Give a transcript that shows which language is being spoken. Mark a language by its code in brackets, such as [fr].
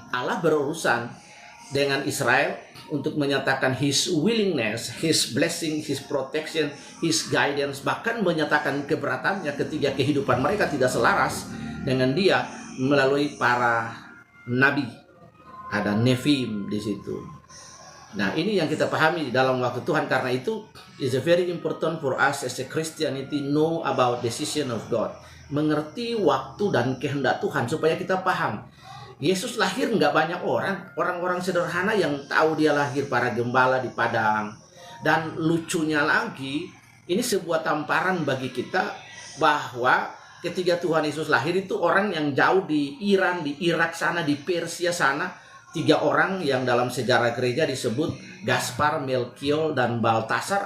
[id] Allah berurusan dengan Israel untuk menyatakan [en] his willingness, his blessing, his protection, his guidance, [id] bahkan menyatakan keberatannya ketika kehidupan mereka tidak selaras dengan dia melalui para nabi. Ada nevim di situ. Nah, ini yang kita pahami dalam waktu Tuhan. Karena itu [en] is very important for us as a Christianity know about the season of God. [id] Mengerti waktu dan kehendak Tuhan supaya kita paham. Yesus lahir nggak banyak orang sederhana yang tahu dia lahir, para gembala di padang. Dan lucunya lagi, ini sebuah tamparan bagi kita bahwa ketika Tuhan Yesus lahir itu orang yang jauh di Iran, di Irak sana, di Persia sana, 3 orang yang dalam sejarah gereja disebut Gaspar, Melchior, dan Baltasar.